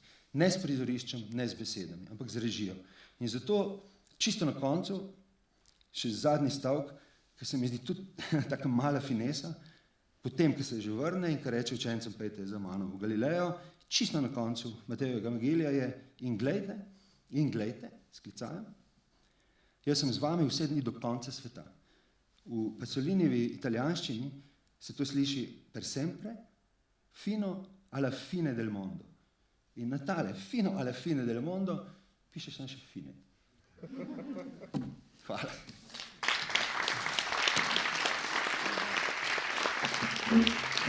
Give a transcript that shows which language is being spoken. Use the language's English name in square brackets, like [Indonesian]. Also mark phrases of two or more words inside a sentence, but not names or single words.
[Slovenian] Ne s prizoriščem, ne s besedami, ampak z režijo. In zato, čisto na koncu, še zadnji stavek, ki se mi zdi tudi taka mala finesa, potem, ko se že vrne in ko reče učencem, pejte za mano v Galilejo, čisto na koncu Matejevega evangelija je in glejte, sklicajem, jaz sem z vami vse dni do konca sveta. V Pasolinijevi italijanščini se to sliši [Italian] per sempre, fino alla fine del mondo. [Slovenian] In na tale [Italian] fino alla fine del mondo [Slovenian] piše samo še fine. Hvala.